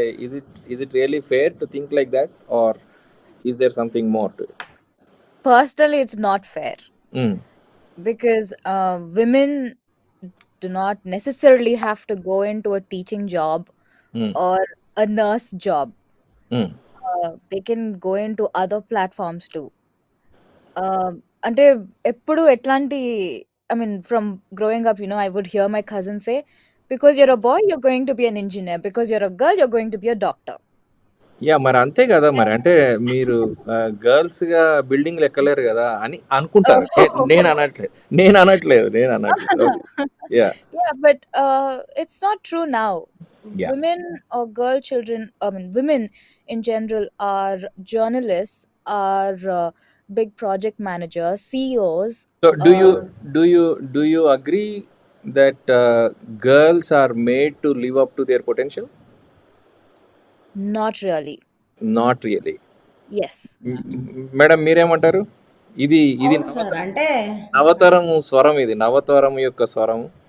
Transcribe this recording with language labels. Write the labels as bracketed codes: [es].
[en] అంటే is it really fair to think like that or is there something more to it? Personally, it's not fair hmm. because women do not necessarily have to go into a teaching job hmm. or a nurse job. Hmm. They can go into other platforms too. [te] అంటే ఎప్పుడు ఎట్లాంటి, [en] I mean, from growing up, I would hear my cousins say, because you're a boy, you're going to be an engineer. Because you're a girl, you're going to be a doctor. [te] Yeah! మరి అంతే గదా! మరి. అంటే మీరు గర్ల్స్‌గా బిల్డింగ్‌లు ఎక్కలేరు గదా! అని అనుకుంటారు. Oh. నేననట్లేదు. Okay. Yeah! [en] Yeah, but it's not true now. Yeah! Women or girl children, I mean, women in general are journalists, are big project managers, CEOs. So, Uh, do you agree that girls are made to live up to their potential? Not really. Not really. Yes. [te] Madam మీరేమంటారు? ఇది ఇది అవును sir. అంటే నవతరము స్వరం, ఇది నవతరం యొక్క స్వరం.